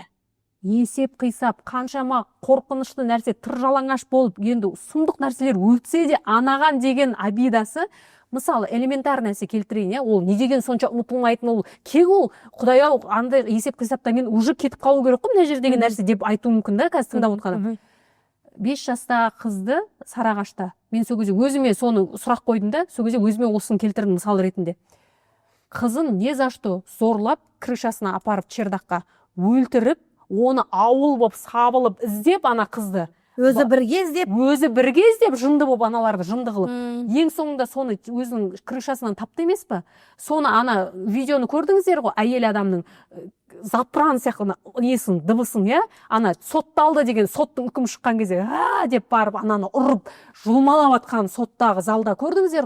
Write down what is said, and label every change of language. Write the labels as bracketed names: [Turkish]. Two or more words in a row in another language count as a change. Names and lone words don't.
[Kazakh] Есеп қисап, қаншама қорқынышты нәрсе тыржалаңаш болып, енді сұмдық нәрселер өтсе де анаған деген обидасы, мысалы элементар нәрсе келтірейін, ол не деген сонша ұмытылмайтын, ол кек, ол Құдай-ау андай есеп қисаптан кейін уже кетіп қалу керек қой мына жердегі нәрсе деп айту мүмкін да, қазір тыңдап отырғаным. 5 жастағы қызды Сарағашта, мен сол кезде өзіме соны сұрақ қойдым да, сол кезде өзіме осыны келтірдім мысал ретінде. Қызын [Russian] не за что [Kazakh] зорлап, крышасына апарып чердаққа өлтіріп, оны ауыл болып сабылып іздеп ана қызды, өзі бірге іздеп жынды болып аналарды жынды қылып, ең соңында соны өзінің крышасынан тапты емес па? Соны ана видеоны көрдіңіздер ғой, әйел адамның запыран сияқты несін, дыбысын, ана сотталды деген соттың үкім шыққан кезде деп барып ананы ұрып жұлмалап атқан соттағы залда көрдіңіздер ғой.